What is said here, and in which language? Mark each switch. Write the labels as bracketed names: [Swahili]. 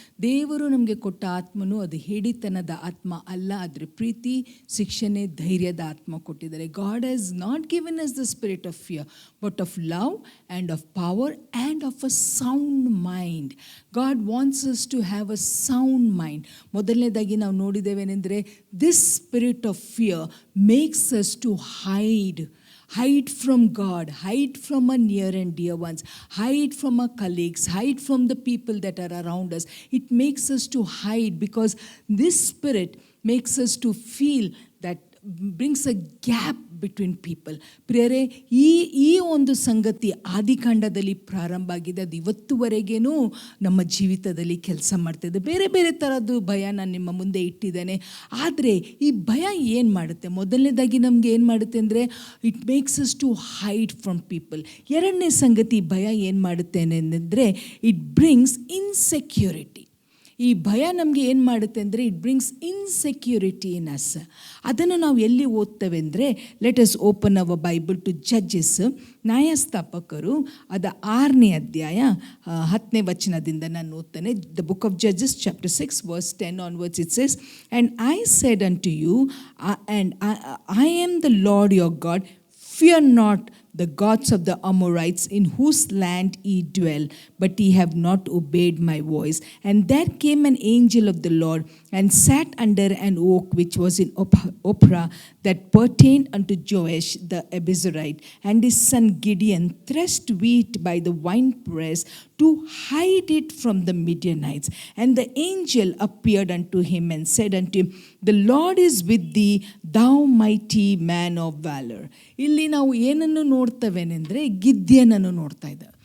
[Kannada] ದೇವರು ನಮಗೆ ಕೊಟ್ಟ ಆತ್ಮನು ಅದು ಹೇಡಿತನದ ಆತ್ಮ ಅಲ್ಲ, ಆದರೆ ಪ್ರೀತಿ, ಶಿಕ್ಷಣೆ, ಧೈರ್ಯದ ಆತ್ಮ ಕೊಟ್ಟಿದ್ದಾರೆ. [English] God has not given us the spirit of fear but of love and of power and of a sound mind. God wants us to have a sound mind. [Kannada] ಮೊದಲನೇದಾಗಿ ನಾವು ನೋಡಿದ್ದೇವೇನೆಂದರೆ, [English] This spirit of fear makes us to hide from God, hide from our near and dear ones, hide from our colleagues, hide from the people that are around us. It makes us to hide because this spirit makes us to feel that brings a gap between people. [Kannada] ಪ್ರಿಯರೇ, ಈ ಒಂದು ಸಂಗತಿ ಆದಿಕಾಂಡದಲ್ಲಿ ಪ್ರಾರಂಭ ಆಗಿದೆ. ಅದು ಇವತ್ತುವರೆಗೇನೂ ನಮ್ಮ ಜೀವಿತದಲ್ಲಿ ಕೆಲಸ ಮಾಡ್ತಾಯಿದೆ. ಬೇರೆ ಬೇರೆ ಥರದ್ದು ಭಯ ನಾನು ನಿಮ್ಮ ಮುಂದೆ ಇಟ್ಟಿದ್ದೇನೆ. ಆದರೆ ಈ ಭಯ ಏನು ಮಾಡುತ್ತೆ? ಮೊದಲನೇದಾಗಿ ನಮಗೆ ಏನು ಮಾಡುತ್ತೆ ಅಂದರೆ, [English] It makes us to hide from people. [Kannada] ಎರಡನೇ ಸಂಗತಿ ಭಯ ಏನು ಮಾಡುತ್ತೆ ಅಂದರೆ, [English] It brings insecurity. [Kannada] ಈ ಭಯ ನಮಗೆ ಏನು ಮಾಡುತ್ತೆ ಅಂದರೆ, [English] It brings insecurity in us. [Kannada] ಅದನ್ನು ನಾವು ಎಲ್ಲಿ ಓದ್ತೇವೆ ಅಂದರೆ, [English] let us open our Bible to Judges, [Kannada] ನ್ಯಾಯಸ್ಥಾಪಕರು ಅದ 6ನೇ ಅಧ್ಯಾಯ 10ನೇ ವಚನದಿಂದ ನಾನು ಓದ್ತೇನೆ. [English] The book of Judges chapter 6 verse 10 onwards it says, and I said unto you, and I am the Lord your God, fear not the gods of the Amorites in whose land ye dwell, but ye have not obeyed my voice. And there came an angel of the Lord and sat under an oak which was in Ophrah, that pertained unto Joash the Abiezrite. And his son Gideon threshed wheat by the winepress to hide it from the Midianites. And the angel appeared unto him and said unto him, the Lord is with thee, thou mighty man of valor. [Kannada] ಇಲ್ಲಿ ನಾವು ಏನನ್ನು ನೋಡ್ತವೇನೆಂದರೆ, ಗಿದ್ಯೋನನ್ನು ನೋಡ್ತಾ ಇದ್ದ.